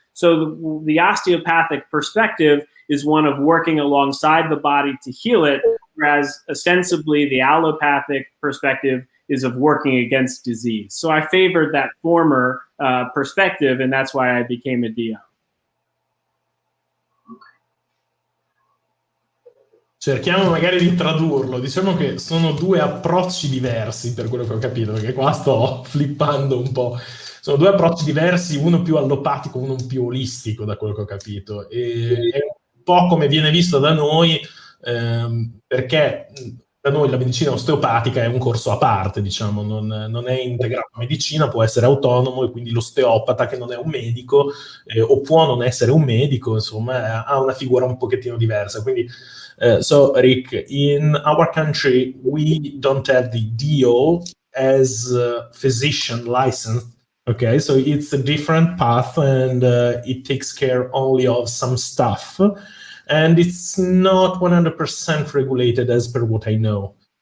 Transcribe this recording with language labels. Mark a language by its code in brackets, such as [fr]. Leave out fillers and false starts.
[en] So the osteopathic perspective is one of working alongside the body to heal it, whereas ostensibly the allopathic perspective is of working against disease. So I favored that former perspective, and that's why I became a DO. [it] Cerchiamo magari di tradurlo. Diciamo che sono due approcci diversi, per quello che ho capito, perché qua sto flippando un po'. Sono due approcci diversi, uno più allopatico, uno più olistico, da quello che ho capito. E è un po' come viene visto da noi, perché da noi la medicina osteopatica è un corso a parte, diciamo, non è integrato a medicina, può essere autonomo, e quindi l'osteopata, che non è un medico, o può non essere un medico, insomma, ha una figura un pochettino diversa. [en] Quindi, so Rick, in our country, we don't have the DO as physician licensed Okay, so it's a different path, and it takes care only of some stuff, and it's not 100% regulated as per what I know.